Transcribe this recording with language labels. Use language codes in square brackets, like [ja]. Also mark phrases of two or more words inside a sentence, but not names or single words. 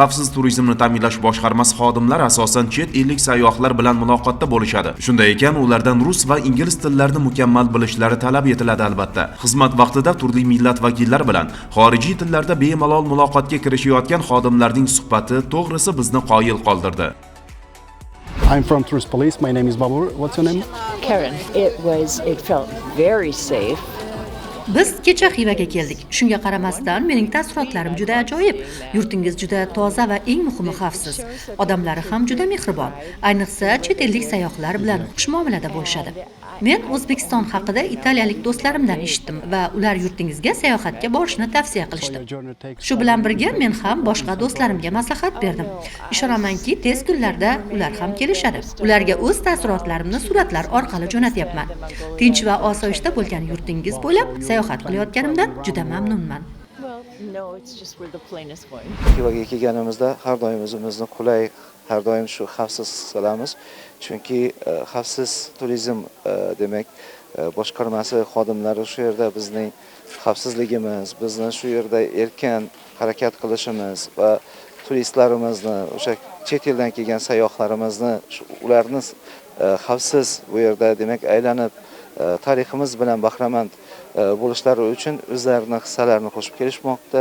[uz] Xavfsiz turizmni ta'minlash boshqarmasi xodimlari asosan chet ellik sayyohlar bilan muloqotda bo'lishadi. Shunday ekan, ulardan rus va ingliz tillarini mukammal bilishlari talab etiladi albatta. Xizmat vaqtida turli millat vakillari bilan xorijiy tillarda bemalol muloqotga kirishayotgan xodimlarning suhbati to'g'risi bizni qoyil qoldirdi. [en] I'm from Tourist Police. My name is Babur. What's your name? Karen, it felt very safe. [uz] Biz kecha Xivaga keldik. Shunga qaramasdan mening taassurotlarim juda ajoyib. Yurtingiz juda toza va eng muhimi xavfsiz. Odamlari ham juda mehribon. Ayniqsa chet ellik sayyohlar bilan xushmuomalada bo'lishadi. Men O'zbekiston haqida italiyalik do'stlarimdan eshitdim va ular yurtingizga sayohatga borishni tavsiya qilishdi. Shu bilan birga men ham boshqa do'stlarimga maslahat berdim. Ishonamanki, tez kunlarda ular ham kelishadi. Ularga o'z taassurotlarimni suratlar orqali jo'natyapman. Tinch va osoyishta bo'lgan yurtingiz bo'ylab sayohat qilayotganimdan juda mamnunman. [en] No, it's just we're the plainest one. [uz] Xivaga kelganimizda har doim o'zimizni qulay, har doim shu xavfsiz his qilamiz. Chunki xavfsiz turizm demak boshqarmasi xodimlari shu yerda bizning xavfsizligimiz, bizni shu yerda erkin harakat qilishimiz va turistlarimizni, o'sha chet eldan kelgan sayyohlarimizni, ularni xavfsiz bu yerda demak aylanib tariximiz bilan bahramand bo'lishlari uchun o'zlarining hissalarini qo'shib kelishmoqda.